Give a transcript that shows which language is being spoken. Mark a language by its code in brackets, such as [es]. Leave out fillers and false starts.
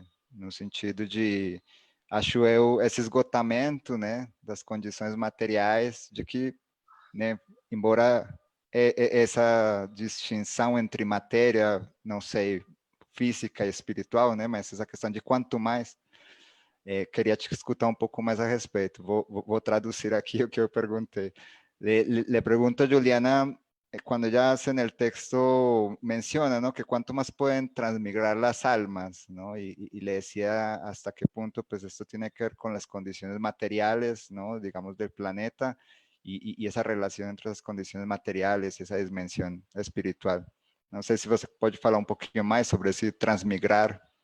[pt] No sentido de, acho eu, esse esgotamento, né, das condições materiais, de que, né, embora essa distinção entre matéria, não sei, física e espiritual, né, mas essa questão de quanto mais, queria te escutar um pouco mais a respeito. Vou traduzir aqui o que eu perguntei. [es] Le pregunto a Juliana, cuando ella hace en el texto, menciona, ¿no?, que cuánto más pueden transmigrar las almas, ¿no? Y le decía hasta qué punto, pues, esto tiene que ver con las condiciones materiales, ¿no?, digamos, del planeta, y esa relación entre las condiciones materiales y esa dimensión espiritual. [pt] Não sei se você pode falar um pouquinho mais sobre esse transmigrar.